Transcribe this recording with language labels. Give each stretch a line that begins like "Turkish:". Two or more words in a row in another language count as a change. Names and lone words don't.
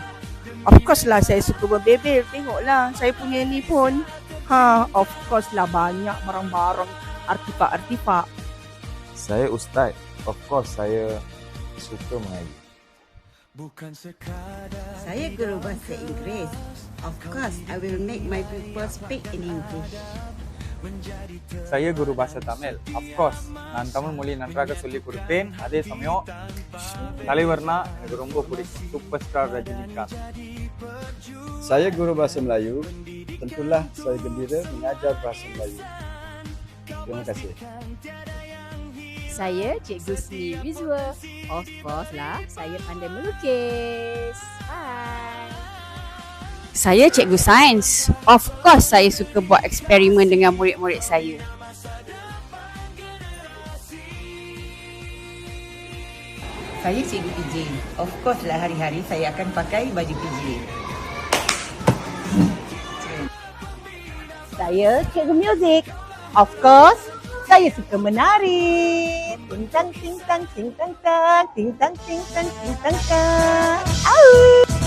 English: Of course
Malay: lah saya suka berbebel. Tengoklah saya punya ni pun.
English: Of course
Malay: lah banyak barang-barang artifak-artifak. Saya ustaz.
English: Of course
Malay: saya suka mengaji. Saya guru bahasa Inggeris.
English: Of course I will make my pupils speak in English.
Malay: Saya guru bahasa Tamil.
English: Of course,
Tamil: நான் தமிழ் மொழி நன்றாக சொல்லிக் கொடுப்பேன். அதே சமயம் தலைவர்னா எனக்கு ரொம்ப பிடிக்கும். சூப்பர் ஸ்டார் ரஜினிகாந்த்.
Malay: Saya guru bahasa Melayu. Tentulah saya gembira mengajar bahasa Melayu. Terima kasih. Saya cikgu seni visual.
English: Of course
Malay: lah, saya pandai melukis. Bye. Saya cikgu sains.
English: Of course,
Malay: saya suka buat eksperimen dengan murid-murid saya. Saya cikgu PJ.
English: Of course
Malay: lah hari-hari saya akan pakai baju PJ. Saya cikgu muzik.
English: Of course,
Malay: saya suka menari. Ting tang ting tang ting tang tang ting tang ting tang ting tang tang. Au!